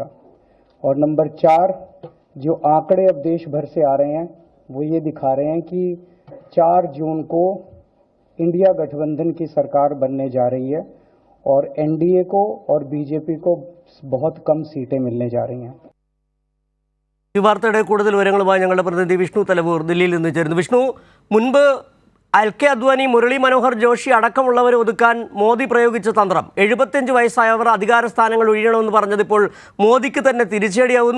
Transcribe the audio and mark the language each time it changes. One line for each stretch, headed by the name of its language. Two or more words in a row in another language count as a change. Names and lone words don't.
Hindi: और नंबर 4, जो आंकड़े अब देश भर से आ रहे हैं वो ये दिखा रहे हैं कि 4 जून को इंडिया गठबंधन की सरकार बनने जा रही है और NDA को और BJP को बहुत कम सीटें मिलने जा रही हैं.
Malayalam: ഈ വാർത്തയുടെ കൂടുതൽ വിവരങ്ങളുമായി ഞങ്ങളുടെ പ്രതിനിധി വിഷ്ണു തലവൂർ ദില്ലിയിൽ നിന്ന് ചേരുന്നു. വിഷ്ണു, മുൻപ് LK അദ്വാനി, മുരളി മനോഹർ ജോഷി അടക്കമുള്ളവരെ ഒതുക്കാൻ മോദി പ്രയോഗിച്ച തന്ത്രം 75 വയസ്സായവർ അധികാര സ്ഥാനങ്ങൾ ഒഴിയണമെന്ന് പറഞ്ഞതിപ്പോൾ മോദിക്ക് തന്നെ തിരിച്ചടിയാവുന്നു.